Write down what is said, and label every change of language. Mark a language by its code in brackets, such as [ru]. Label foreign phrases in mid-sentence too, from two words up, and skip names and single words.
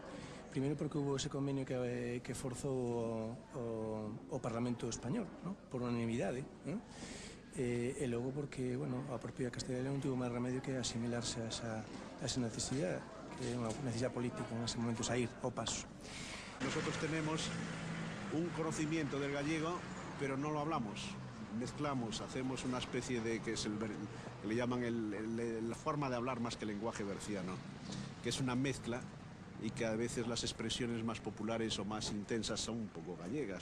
[gl] Primeiro porque [es] hubo ese convenio [gl] que forzou o Parlamento español, non? Por unanimidade, non? E logo porque, bueno, a propia Castilla e León tivo máis remedio que asimilarse a esa necesidade, que é unha necesidade política en ese momento, sair ao paso. [es] Nosotros tenemos un conocimiento del gallego, pero no lo hablamos. Mezclamos, hacemos una especie de, que le llaman la forma de hablar más que el lenguaje berciano, que es una mezcla y que a veces las expresiones más populares o más intensas son un poco gallegas.